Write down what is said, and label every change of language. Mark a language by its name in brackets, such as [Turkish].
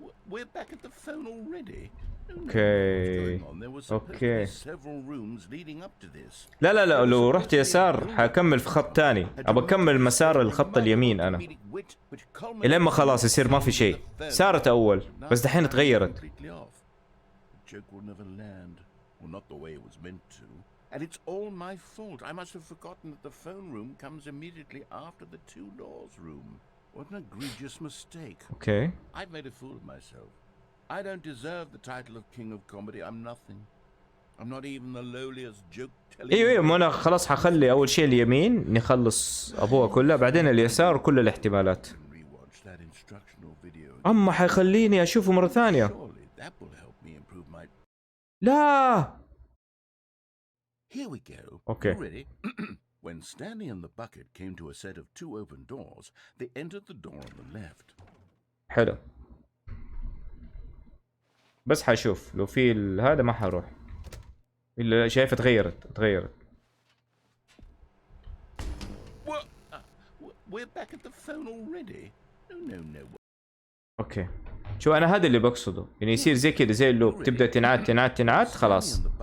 [English] We're back at the phone already. [Arabic] اوكي اوكي. [English] Several rooms leading up to this. [Arabic] لا لو رحت يسار حكمل في خط تاني. ابى اكمل مسار الخط اليمين انا الين ما خلاص يصير ما في شيء. صارت اول بس دحين تغيرت. [English] Joke will never land. Well, not the way it was meant to. And it's all my fault. I must have forgotten that the phone room comes immediately after the two doors room. What an egregious mistake. Okay. I've made a fool of myself. I don't deserve the title of King of Comedy. I'm nothing. I'm not even the lowliest joke telling. [Arabic] ايوه ما انا خلاص حخلي اول شيء اليمين نخلص ابوها كلها، بعدين اليسار وكل الاحتمالات. [English] Rewatch that instructional video. [Arabic] اما حيخليني اشوفه مرة ثانية. [English] Surely that will help me improve my. [Arabic] لا. [English] Here we go. Okay. You ready? When Stanley and the bucket came to a set of two open doors, they entered the door on the left. [Arabic] حلو. بس حشوف لو في هذا ما حروح. اللي شايفه تغيرت. [English] We're back at the phone already. No. [Arabic] اوكي. شو انا هذا اللي بقصده، يعني يصير زي كذا زي اللوب، تبدا تنعاد خلاص.